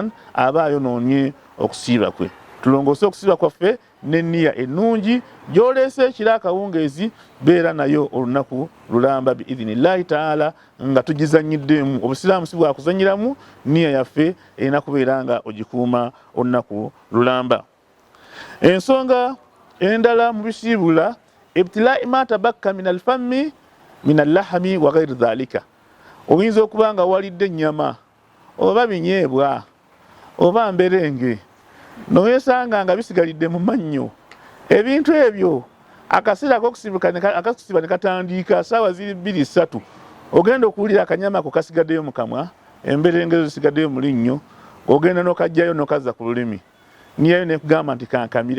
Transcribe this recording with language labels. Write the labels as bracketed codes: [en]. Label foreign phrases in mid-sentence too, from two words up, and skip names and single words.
[lg] Abadan aba ayonoonye okusiiba kwe. tulongose okusiba kwaffe n'enniya ennungi gy'oleese ekiro akawungeezi beera nayo olunaku lulamba [ar] بإذن الله تعالى [lg] nga tugizannyiddemu. Obusiraamu si bwakuzannyiramu, nniya yaffe erina kubeera nga ogikuuma olunaku lulamba. Ensonga endala mu bisiibula [ar] ابتلاع ما تبقى من الفم من اللحم وغير ذلك. [lg] Oyinza okuba nga walidde ennyama oba binyeebwa oba mberenge noyesanga nga bisigalidde mu mannyo. Ebintu ebyo akaseera akasiba ne katandika ssaawa ziri 2-3 ogenda okuwulira akanyama ko kasigaddeyo mu kamwa, emberenge zo zisigaddeyo mu linnyo, ogenda n'okajjayo n'okazza ku lulimi, niyayo nekugamba nti kankamire.